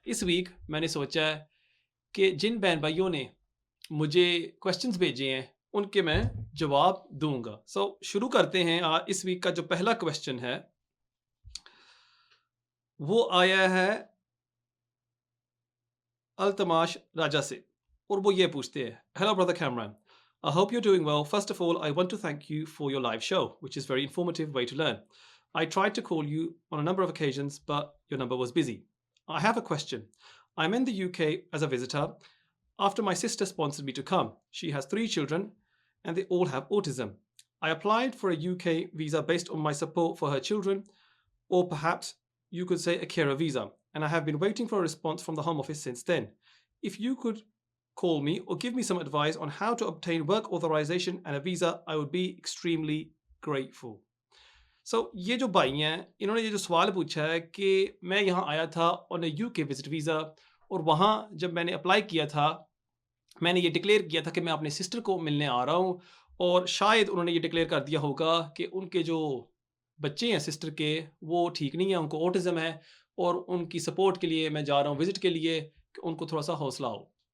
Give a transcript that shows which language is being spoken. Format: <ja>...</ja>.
<hi>इस वीक मैंने सोचा है कि जिन बहन भाइयों ने मुझे क्वेश्चंस भेजे हैं, उनके मैं जवाब दूँगा। सो शुरू करते हैं। इस वीक का जो पहला क्वेश्चन है, वो आया है अल्तमाश राजा से, और वो ये पूछते हैं,</hi> <en>Hello brother Cameron, I hope you doing well. First of all, I want to thank you for your live show, which is very informative way to learn. I tried to call you on a number of occasions, but your number was busy. I have a question. I'm in the UK as a visitor after my sister sponsored me to come. She has 3 children and they all have autism. I applied for a UK visa based on my support for her children, or perhaps you could say a carer visa, and I have been waiting for a response from the Home Office since then. If you could call me or give me some advice on how to obtain work authorization and a visa, I would be extremely grateful.</en> <hi>So ये जो भाई हैं, इन्होंने ये जो सवाल पूछा है कि मैं यहाँ आया था on a UK visit visa, और वहाँ जब मैंने अप्लाई किया था, मैंने ये डिक्लेयर किया था कि मैं अपने सिस्टर को मिलने आ रहा हूँ, और शायद उन्होंने ये डिक्लेयर कर दिया होगा कि उनके जो बच्चे हैं सिस्टर के, वो ठीक नहीं है, उनको ऑटिज़म है, और उनकी सपोर्ट के लिए मैं जा रहा हूँ विज़िट के लिए, कि उनको थोड़ा-सा हौसला हो।</hi>